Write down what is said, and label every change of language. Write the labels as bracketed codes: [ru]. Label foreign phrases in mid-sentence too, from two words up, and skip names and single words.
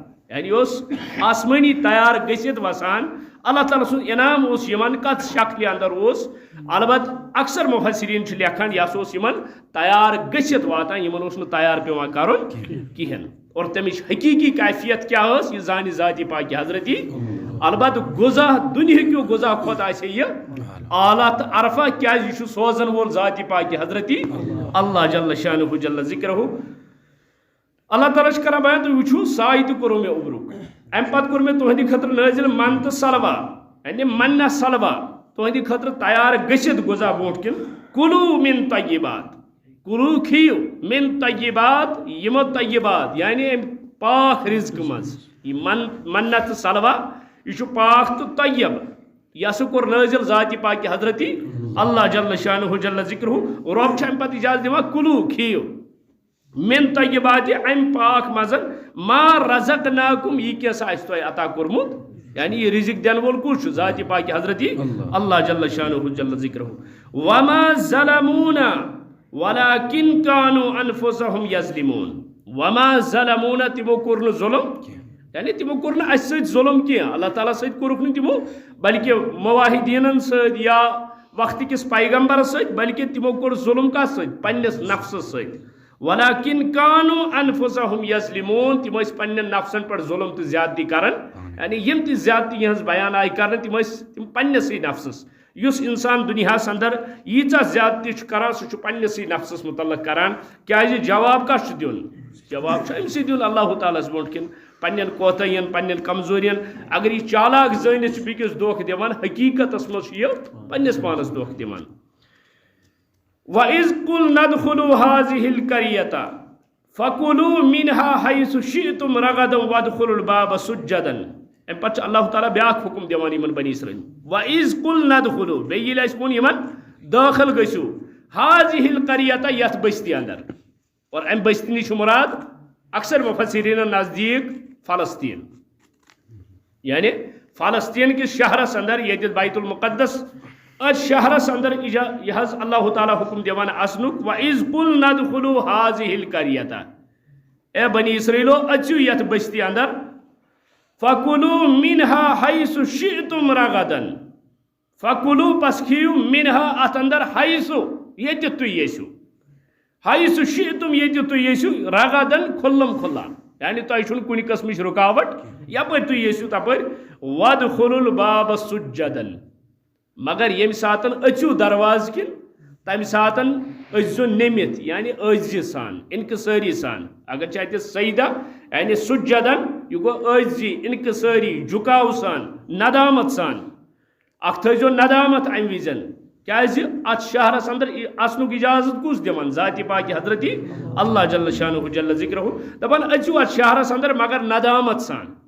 [ks] غذا یعنی اس آسمانی تیار گژھِتھ وسان اللہ تعالیٰ سُنٛد انعام اوس یِمن کتھ شکلہِ اندر اوس البتہ اکثر مفسرین چھِ لیکھان یہِ ہسا اوس یِمن تیار گژھِتھ واتان یِمن اوس نہٕ تیار پیوان کرُن کِہیٖنۍ اور تمِچ حقیٖقی کیفیت کیاہ ٲس یہِ زانہِ ذاتی پاکہِ حضرتی البتہ غذا دُنہِکیو غذا کھۄتہٕ آسہِ یہِ اعلیٰ تہٕ عرفہ کیازِ یہِ چھُ سوزن وول ذاتی پاکہِ حضرتی [ar] اللہ جل شانہ جل ذکرہ [ks] اللہ تعالیٰ چھُ کران بیان تُہۍ وٕچھِو سایہِ تہِ کوٚرُو مےٚ اوٚبرُک امہِ پتہٕ کوٚر مےٚ تُہنٛدِ خٲطرٕ نٲزِل من تہٕ سلوا یعنی منہ سلوا تُہنٛدِ خٲطرٕ تیار گٔژھِتھ غذا برونٛٹھ کِنۍ [ar] کُلوٗ من طیبات [ks] کُلوٗ کھیٚیِو [ar] من طیبات [ks] یِمو طیبات یعنی امہِ پاک رِزقہٕ منٛز یہِ منہ تہٕ سلوا یہ چھُ پاک تہٕ طیب یہ ہسا کوٚر نٲزِل ذاتی پاکہِ حضرتی [ar] اللہ جل شانہ جل ذکرہ [ks] رۄب چھُ امہِ پتہٕ اجازت دِوان کُلوٗ کھیٚیِو [ar] من طیبات [ks] امہِ پاک منٛز [ar] ما رزقناکُم [ks] یہِ کیٛاہ آسہِ تۄہہِ عطا کوٚرمُت یعنی یہ رزق دِنہٕ وول کُس چھُ ذاتی پاکہِ حضرتی [ar] اللہ جل شانہ جل ذکرہ وما ظلمونا ولكن كانوا انفسهم يظلمون وما ظلمونا [ks] تِمو کوٚر نہٕ ظُلم یعنی تِمو کوٚر نہٕ اَسہِ سۭتۍ ظُلم کینٛہہ اللہ تعالیٰ سۭتۍ کوٚرُکھ نہٕ تِمو بلکہ مواحدیٖنن سۭتۍ یا وقتہٕ کِس پیغمبرس سۭتۍ بلکہ تِمو کوٚر ظُلم کتھ سۭتۍ پننِس نفسس سۭتۍ [ar] ولكن كانوا انفسهم يظلمون [ks] تِم ٲسۍ پننٮ۪ن نفسن پٮ۪ٹھ ظُلم تہٕ زیادتی کران یعنی یِم تہِ زیادتی یِہٕنٛز بیان آیہِ کرنہٕ تِم ٲسۍ تِم پننِسٕے نفسس یُس انسان دُنیاہس اندر ییٖژاہ زیادتی چھُ کران سُہ چھُ پننِسٕے نفسس متعلق کران کیازِ جواب کس چھُ دیُن جواب چھُ أمسٕے دیُن اللہ تعالیٰ ہس برونٛٹھ کِنۍ پننٮ۪ن کوتاہین پننٮ۪ن کمزورین اگر یہِ چالاک زٲنِتھ چھُ بیٚکِس دھوکہٕ دِوان حقیٖقتس منٛز چھُ یہِ پننِس پانس دھوکہٕ دِوان [ar] وَإِذْ قُلْنَا ادْخُلُوا هَٰذِهِ الْقَرْيَةَ فَكُلُوا مِنْهَا حَيْثُ شِئْتُمْ رَغَدًا وَادْخُلُوا الْبَابَ سُجَّدًا [ks] امہِ پتہٕ چھُ اللہ تعالیٰ بیاکھ حُکُم دِوان یِمن بنی اسرائیل [ar] وَإِذْ قُلْنَا ادْخُلُوا [ks] بیٚیہِ ییٚلہِ اَسہِ ووٚن یِمن دٲخل گٔژھِو [ar] هَٰذِهِ الْقَرْيَةَ [ks] یتھ بستی اندر اور امہِ بستی نِش چھُ مراد اکثر مفسریٖنن نزدیٖک فلسطین یعنی فلسطین کِس شہرس اندر ییٚتہِ بیت المقدس اتھ شہرس اندر یہ حض اللہ تعالیٰ حکم دِوان اَژنُک [ar] وَإِذْ قُلْنَا ادْخُلُوا هَٰذِهِ الْقَرْيَةَ [ks] اے بنی اسرائیلو اژِو یتھ بستی اندر [ar] فَكُلُوا مِنْهَا حَيْثُ شِئْتُمْ رَغَدًا فَكُلُوا [ks] پس کھیٚیِو مِنْهَا اتھ اندر حَیثُ ییٚتہِ تُہۍ یژھِو [ar] حَیثُ شِئْتُم [ks] ییٚتہِ تُہۍ یژھِو رَغَدًا کھُلم کھُلا یعنی تۄہہِ چھُنہٕ کُنہِ قٕسمٕچ رُکاوٹ یپٲرۍ تُہۍ یژھِو تپٲرۍ [ar] وَادْخُلُوا الْبَابَ سُجَّدًا [ks] مگر ییٚمہِ ساتہٕ أژِو دروازٕ کِنۍ تمہِ ساتہٕ أژۍزیو نٔمِتھ یعنی عٲجزی سان انکسٲری سان اگر چھِ اَتہِ سجدہ یعنی سُجَدن یہِ گوٚو عٲجزی انکسٲری جُکاو سان ندامت سان اکھ تھٲیزیو ندامت امہِ وِزٮ۪ن کیازِ اتھ شہرس اندر اژنُک اجازت کُس دِوان ذاتی پاکہِ حضرتی [ar] اللہ جل شانہ جل ذکرہ [ks] دپان أژِو اتھ شہرس اندر مگر ندامت سان